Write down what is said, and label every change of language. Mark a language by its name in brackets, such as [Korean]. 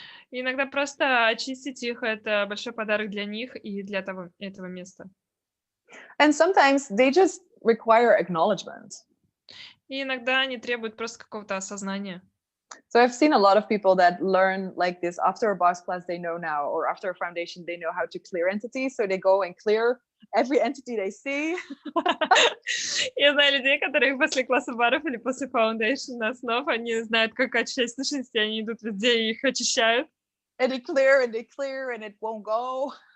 [Russian] И иногда просто очистить их — это большой подарок для них и для этого места. [English] And sometimes they just require acknowledgement. [Russian] И иногда они требуют просто какого-то осознания. [English] So I've seen a lot of people that learn like this after a boss class they know now, or after a foundation they know how to clear entities, so they go and clear every entity they see. [Russian] Я знаю людей, которые после класса баров или после foundation основ, они знают, как очищать сущности, они идут везде и их очищают. [English] And they clear and it won't go.